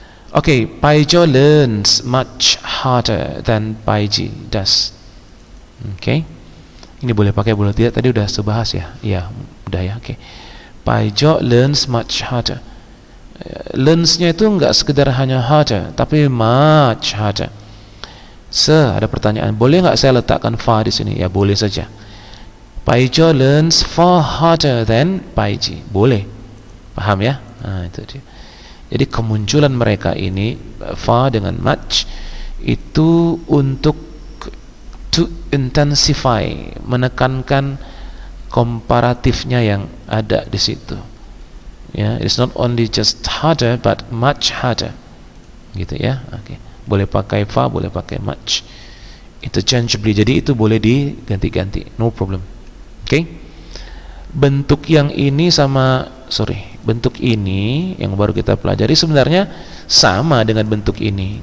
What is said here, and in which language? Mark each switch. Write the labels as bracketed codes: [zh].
[en] Okay, Paijo learns much harder than Paiji does. Okay. [id] Ini boleh pakai, boleh tidak, tadi udah sebahas ya. Iya, udah ya. Okay. [en] Paijo learns much harder. [id] Learns-nya itu enggak sekedar hanya harder, tapi [en] much harder. [id] Ada pertanyaan, boleh enggak saya letakkan far di sini? Ya boleh saja. [en] Paijo learns far harder than Paiji. [id] Boleh. Paham ya? Nah, itu dia. Jadi kemunculan mereka ini far dengan much itu untuk [en] to intensify, [id] menekankan komparatifnya yang ada di situ. [en] Ya, it's not only just harder but much harder. [id] Gitu ya. Oke. Boleh pakai far, boleh pakai much. [en] Interchangeably. [id] Jadi itu boleh diganti-ganti. [en] No problem. [id] Oke. Bentuk yang ini bentuk ini yang baru kita pelajari sebenarnya sama dengan bentuk ini.